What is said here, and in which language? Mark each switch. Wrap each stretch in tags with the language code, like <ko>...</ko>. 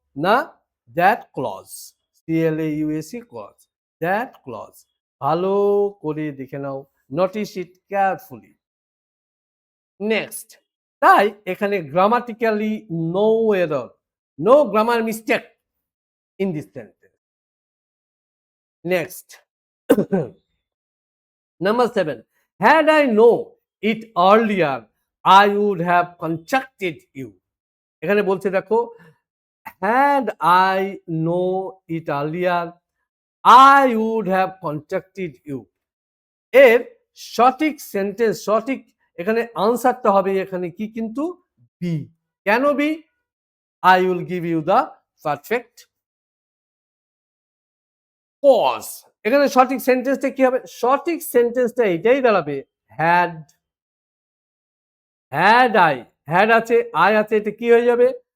<en>না that clause, CLAUSE clause, that clause.</en> <bn>ভালো করে দেখে নাও,</bn> <en>Notice it carefully. Next,</en> <bn>তাই এখানে</bn> <en>Grammatically no error, no grammar mistake in this sentence. Next, number 7, had I known it earlier I would have contacted you.</en> <bn>এখানে বলছে দেখো,</bn> <en>had I known it earlier I would have contacted you,</en> <bn>এর সঠিক sentence, সঠিক এখানে আনসারটা হবে এখানে কি? কিন্তু বি। কেন B?</bn> <en>I will give you the perfect cause।</en> <bn>এখানে সঠিক সেন্টেন্সটা কি হবে? সঠিক সেন্টেন্সটা এটাই দাঁড়াবে, হ্যাড, হ্যাড আই, হ্যাড আছে, আই আছে, এটা কি হয়ে যাবে?</bn>